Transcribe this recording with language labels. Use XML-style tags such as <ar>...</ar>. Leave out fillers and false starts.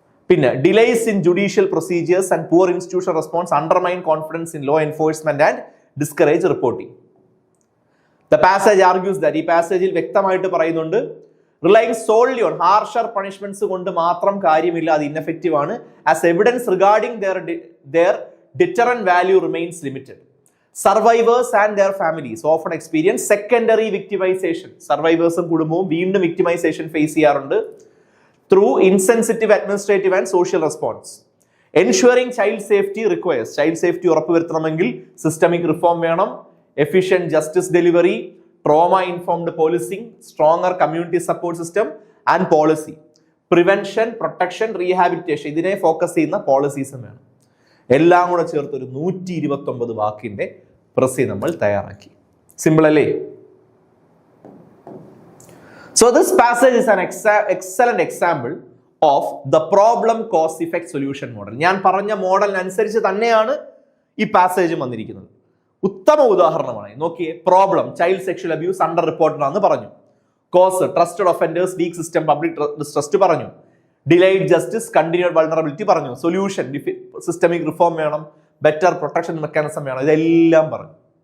<en>പിന്നെ delays in judicial procedures and poor institutional response undermine confidence in law enforcement and discourage reporting. The passage argues that,</en> <ml>ഈ പാസേജിൽ വ്യക്തമായിട്ട് പറയുന്നുണ്ട്,</ml> <en>relying solely on harsher punishments</en> <ml>കൊണ്ട് മാത്രം കാര്യമില്ല, അത് ഇൻഎഫക്റ്റീവ് ആണ്.</ml> <en>As evidence regarding their deterrent value remains limited. Survivors and their families often experience secondary victimization.</en> <ml>സർവൈവേഴ്സും കുടുംബവും വീണ്ടും വിക്ടിമൈസേഷൻ ഫേസ് ചെയ്യാറുണ്ട്</ml> <en>Through insensitive administrative and social response. Ensuring child safety requires,</en> <ml>child safety ഉറപ്പുവരുത്തണമെങ്കിൽ systemic reform വേണം, efficient justice delivery, trauma informed policing, stronger community support system and policy, prevention, protection, rehabilitation, ഇതിനെ focus ചെയ്യുന്ന പോളിസീസും വേണം. എല്ലാം കൂടെ ചേർത്ത് ഒരു 129 വാക്കിന്റെ പ്രസി നമ്മൾ തയ്യാറാക്കി. സിമ്പിൾ അല്ലേ?</ml> <en>So this passage is an excellent example of the problem cause effect solution model.</en> <ml>ഞാൻ പറഞ്ഞ മോഡലിനനുസരിച്ച് തന്നെയാണ് ഈ പാസേജ് വന്നിരിക്കുന്നത്. ഉത്തമ ഉദാഹരണമാണ്. നോക്കിയേ, problem child sexual abuse under reported ആണെന്ന് പറഞ്ഞു. Cos trusted offenders, week system, public distrust പറഞ്ഞു. ഡിലൈഡ് ജസ്റ്റിസ്, കണ്ടിന്യൂഡ് വൾണറബിലിറ്റി പറഞ്ഞു. സൊല്യൂഷൻ സിസ്റ്റമിക് റിഫോം വേണം, ബെറ്റർ പ്രൊട്ടക്ഷൻ മെക്കാനിസം വേണം. ഇതെല്ലാം പറഞ്ഞു.</ml>